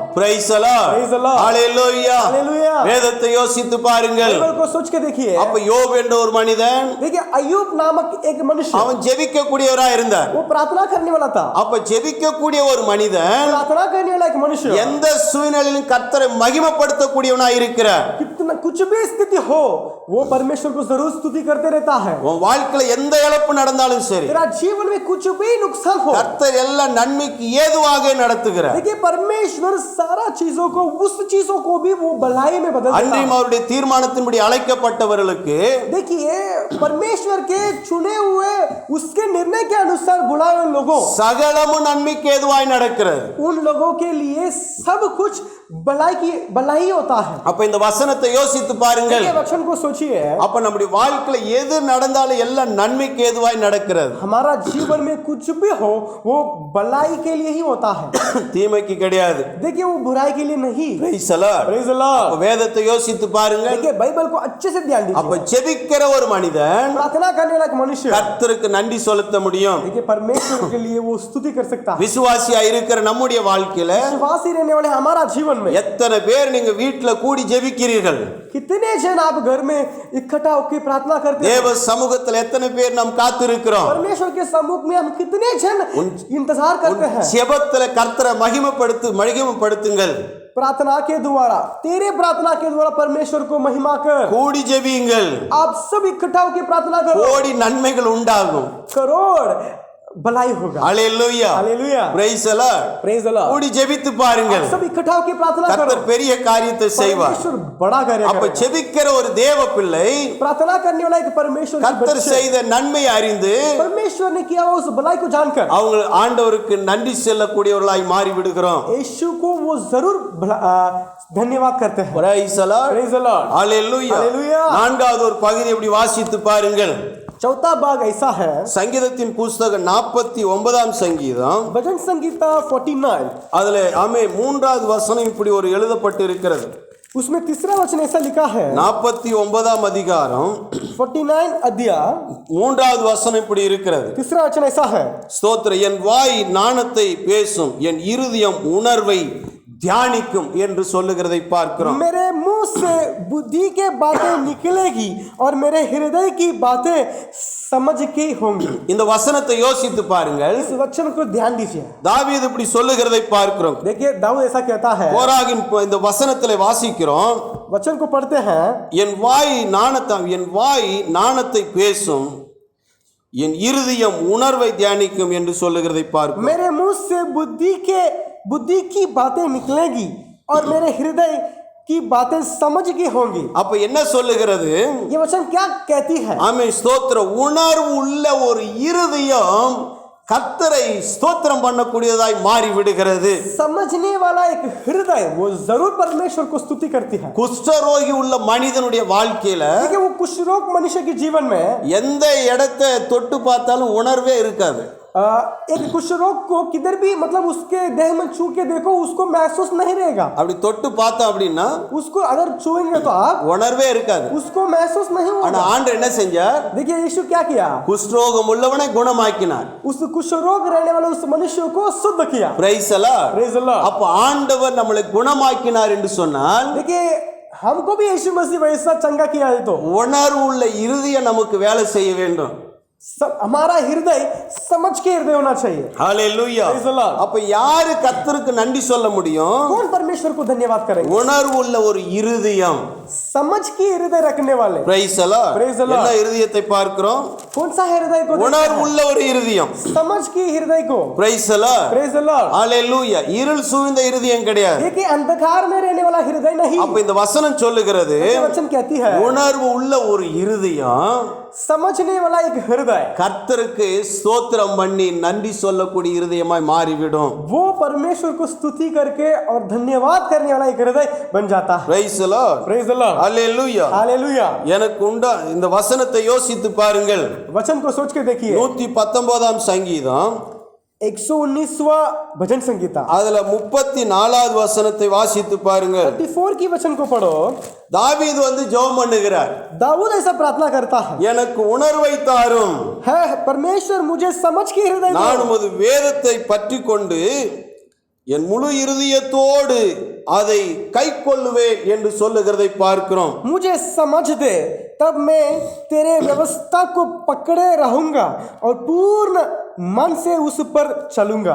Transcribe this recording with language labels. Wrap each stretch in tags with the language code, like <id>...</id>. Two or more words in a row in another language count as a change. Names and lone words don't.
<en>Praise the Lord. Praise the Lord. Hallelujah. Hallelujah.</en> <ta>வேதத்தை யோசித்து பாருங்கள்.</ta> <hi>बाइबल को सोच के देखिए.</hi> <ta>அப்ப யோபு என்ற ஒரு மனிதன்,</ta> <hi>देखिए अय्यूब नामक एक मनुष्य,</hi> <ta>அவன் ஜெபிக்க கூடியவராய் இருந்தார்.</ta> <hi>वो प्रार्थना करने वाला था.</hi> <ta>அப்ப ஜெபிக்க கூடிய ஒரு மனிதன்</ta> <hi>प्रार्थना करने वाला एक मनुष्य</hi> <ta>எந்த சூழ்நிலையிலும் கர்த்தரை மகிமைப்படுத்த கூடியவனாய் இருக்கிறார்.</ta> <hi>कितना कुछ भी स्थिति हो वो परमेश्वर को जरूर स्तुति करते रहता है.</hi> <ta>உன் வாழ்க்கையில எந்த இழப்பு நடந்தாலும் சரி,</ta> <hi>तेरा जीवन में कुछ भी नुकसान हो,</hi> <ta>கர்த்தர் எல்லா நன்மைக்கு ஏதுவாக நடத்துகிறார்.</ta> <hi>देखिए परमेश्वर सारा चीजों को, उस चीजों को भी वो भलाई में बदल देता</hi> <ta>அன்றையும்</ta> <hi>है.</hi> <ta>அவருடைய தீர்மானத்தின்படி அழைக்கப்பட்டவர்களுக்கு</ta> <hi>देखिए परमेश्वर के चुने हुए उसके निर्णय के अनुसार बुलाए हुए लोगों,</hi> <ta>சகலமும் நன்மைக்கு ஏதுவாய் நடக்கிறது.</ta> <hi>उन लोगों के लिए सब कुछ भलाई होता है.</hi> <ta>அப்ப இந்த வசனத்தை யோசித்து பாருங்கள்.</ta> <hi>देखिए वचन को सोचिए.</hi> <ta>அப்ப நம்முடைய வாழ்க்கையில எது நடந்தாலும் எல்லாம் நன்மைக்கு ஏதுவாய் நடக்கிறது.</ta> <hi>हमारा जीवन में कुछ भी हो वो भलाई के लिए ही होता है,</hi> <ta>தீமைக்கு கிடையாது.</ta> <hi>देखिए वो बुराई के लिए नहीं.</hi> <en>Praise the Lord. Praise the Lord.</en> <ta>அப்ப வேதத்தை யோசித்து பாருங்கள்.</ta> <hi>देखिए बाइबल को अच्छे से ध्यान</hi> <ta>அப்ப</ta> <hi>दीजिए.</hi> <ta>ஜெபிக்கிற ஒரு மனிதன்</ta> <hi>प्रार्थना करने वाला एक मनुष्य,</hi> <ta>கர்த்தருக்கு நன்றி செலுத்த முடியும்.</ta> <hi>देखिए परमेश्वर के लिए वो स्तुति कर सकता है.</hi> <ta>விசுவாசியா இருக்கிற நம்முடைய வாழ்க்கையில</ta> <hi>विश्वासी रहने वाले हमारा जीवन जीवन में</hi> <ta>எத்தனை பேர் நீங்க வீட்டுல கூடி ஜெபிக்கிறீர்கள்?</ta> <hi>कितने जन आप घर में इकट्ठा होकर प्रार्थना करते हैं?</hi> <ta>தேவ சமூகத்துல எத்தனை பேர் நாம் காத்திருக்கிறோம்?</ta> <hi>परमेश्वर के सम्मुख में हम कितने जन इंतजार करते हैं?</hi> <ta>ஜெபத்துல கர்த்தரை மகிமைப்படுத்துங்கள்.</ta> <hi>प्रार्थना के द्वारा, तेरे प्रार्थना के द्वारा परमेश्वर को महिमा कर।</hi> <ta>கூடி ஜெபியுங்கள்.</ta> <hi>आप सब इकट्ठा होकर प्रार्थना करो,</hi> <ta>கோடி நன்மைகள் உண்டாகும்.</ta> <hi>करोड़ भलाई होगा।</hi> <ta>ஹalleluya,</ta> <hi>हालेलुया,</hi> <en>praise the Lord. praise the Lord.</en> <ta>கூடி ஜெபித்து பாருங்கள்.</ta> <hi>सब इकट्ठा होकर प्रार्थना करो,</hi> <ta>கர்த்தர் பெரிய காரியத்தை செய்வார்.</ta> <hi>परमेश्वर बड़ा कार्य</hi> <ta>அப்ப</ta> <hi>करेगा।</hi> <ta>ஜெபிக்கிற ஒரு தேவ பிள்ளை</ta> <hi>प्रार्थना करने वाला एक परमेश्वर की</hi> <ta>கர்த்தர்</ta> <hi>बच्चे,</hi> <ta>செய்த நன்மையை அறிந்து</ta> <hi>परमेश्वर ने किया हुआ उस भलाई को जानकर</hi> <ta>அவங்க ஆண்டவருக்கு நன்றி செல்லக்கூடியவர்களாய் மாறி விடுகிறோம்.</ta> <hi>यीशु को वो जरूर धन्यवाद करते हैं।</hi> <en>praise the Lord. praise the Lord.</en> <ta>ஹalleluya.</ta> <hi>हालेलुया।</hi> <ta>நான்காவது ஒரு பகுதி எப்படி வாசித்து பாருங்கள்.</ta> <hi>चौथा भाग ऐसा है,</hi> <ta>சங்கீதத்தின் புஸ்தகம் 49ஆம் சங்கீதம்,</ta> <hi>भजन संगीता 49,</hi> <ta>அதுல ஆமே 3வது வசனம் இப்படி ஒரு எழுதப்பட்டு இருக்கிறது.</ta> <hi>उसमें तीसरा वचन ऐसा लिखा है,</hi> <ta>49ஆம் அதிகாரம்</ta> <hi>49 अध्याय</hi> <ta>3வது வசனம் இப்படி இருக்கிறது.</ta> <hi>तीसरा वचन ऐसा है,</hi> <ta>ஸ்தோத்திரம். என் வாய் நாணத்தை பேசும், என் இருதயம் உணர்வை தியானிக்கும் என்று சொல்லுகிறதை பார்க்கிறோம்.</ta> <hi>मेरे मुंह से बुद्धि के बातें निकलेगी और मेरे हृदय की बातें समझ के होंगी।</hi> <ta>இந்த வசனத்தை யோசித்து பாருங்கள்.</ta> <hi>इस वचन को ध्यान दीजिए।</hi> <ta>தாவீது இப்படி சொல்லுகிறதை பார்க்கிறோம்.</ta> <hi>देखिए दाऊद ऐसा कहता है,</hi> <ta>கோராகின் இந்த வசனத்திலே வாசிக்கிறோம்,</ta> <hi>वचन को पढ़ते हैं,</hi> <ta>என் வாய் நாணத்தை பேசும், என் இருதயம் உணர்வை தியானிக்கும் என்று சொல்லுகிறதை பார்க்கிறோம்.</ta> <hi>मेरे मुंह से बुद्धि की बातें निकलेगी और मेरे हृदय की बातें समझ की होंगी।</hi> <ta>அப்ப என்ன சொல்லுகிறது?</ta> <hi>ये वचन क्या कहती है?</hi> <ta>ஆமென். ஸ்தோத்திரம். உணர்வு உள்ள ஒரு இருதயம் கர்த்தரை ஸ்தோத்திரம் பண்ணக்கூடியதாய் மாறி விடுகிறது.</ta> <hi>समझने वाला एक हृदय वो जरूर परमेश्वर को स्तुति करती है।</hi> <ta>குஷ்டரோகி உள்ள மனிதனுடைய வாழ்க்கையில</ta> <hi>देखिए वो कुष्ठरोग मनुष्य के जीवन में</hi> <ta>எந்த இடத்தை தொட்டு பார்த்தாலும் உணர்வே இருக்காது.</ta> <hi>एक कुष्ठरोग को किधर भी मतलब उसके देह में छू के देखो उसको महसूस नहीं रहेगा।</hi> <ta>அப்படி தொட்டு பார்த்தோம் அப்படின்னா</ta> <hi>उसको अगर छुएंगे तो आप</hi> <ta>உணர்வே இருக்காது.</ta> <hi>उसको महसूस नहीं</hi> <ta>ஆனா</ta> <hi>होगा।</hi> <ta>ஆண்டவர் என்ன செஞ்சார்?</ta> <hi>देखिए यीशु क्या किया?</hi> <ta>குஷ்டரோகம் உள்ளவனை குணமாக்கினார்.</ta> <hi>उस कुष्ठरोग रहने वाले उस मनुष्य को शुद्ध किया।</hi> <en>Praise the Lord. praise the Lord.</en> <ta>அப்ப ஆண்டவர் நம்மளை குணமாக்கினார் என்று சொன்னால்</ta> <hi>देखिए हमको भी यीशु मसीह वैसा चंगा किया है तो</hi> <ta>உணர்வு உள்ள இருதயம் நமக்கு வேலை செய்ய வேண்டும்.</ta> <hi>हमारा हृदय समझ के हृदय होना चाहिए।</hi> <ta>ஹalleluya.</ta> <en>Praise the Lord।</en> <ta>அப்ப யாரு கர்த்தருக்கு நன்றி சொல்ல முடியும்?</ta> <hi>कौन परमेश्वर को धन्यवाद करेंगे?</hi> <ta>உணர்வு உள்ள ஒரு இருதயம்.</ta> <hi>समझ के हृदय रखने वाले।</hi> <en>Praise the Lord. Praise the Lord।</en> <ta>என்ன இருதயத்தை பார்க்கிறோம்?</ta> <hi>कौन सा हृदय को?</hi> <ta>உணர்வு உள்ள ஒரு இருதயம்.</ta> <hi>समझ के हृदय को।</hi> <en>Praise the Lord. Praise the Lord।</en> <ta>ஹalleluya. இருள் சூழ்ந்த இருதயம் கிடையாது.</ta> <hi>देखिए अंधकार में रहने वाला हृदय नहीं।</hi> <ta>அப்ப இந்த வசனம் சொல்லுகிறது</ta> <hi>ये वचन कहती है</hi> <ta>உணர்வு உள்ள ஒரு இருதயம்</ta> <hi>समझने वाला एक हृदय</hi> <ta>கர்த்தருக்கு ஸ்தோத்திரம் பண்ணி நன்றி சொல்லக்கூடிய இருதயமாய் மாறிவிடும்.</ta> <hi>वो परमेश्वर को स्तुति करके और धन्यवाद करने वाला एक हृदय बन जाता है।</hi> <en>Praise the Lord. praise the Lord.</en> <ta>ஹalleluya.</ta> <hi>हालेलुया।</hi> <ta>எனக்கு உண்டா இந்த வசனத்தை யோசித்து பாருங்கள்.</ta> <hi>वचन को सोच के देखिए।</hi> <ta>119ஆம் சங்கீதம்</ta> <hi>119वां भजन संगीता</hi> <ta>அதுல 34வது வசனத்தை வாசித்து பாருங்கள்.</ta> <hi>34 की वचन को पढ़ो।</hi> <ta>தாவீது ஜெபம் பண்ணுகிறார்.</ta> <hi>दाऊद ऐसा प्रार्थना करता है,</hi> <ta>எனக்கு உணர்வை தாரும்,</ta> <hi>है परमेश्वर मुझे समझ के हृदय दो।</hi> <ta>நான் உமது வேதத்தை பற்றி கொண்டு என் முழு இருதயத்தோடு அதை கைக்கொள்ளுவேன் என்று சொல்லுகிறதை பார்க்கிறோம்.</ta> <hi>मुझे समझ दे तब मैं तेरे व्यवस्था को पकड़े रहूंगा और पूर्ण मन से उस पर चलूंगा।</hi>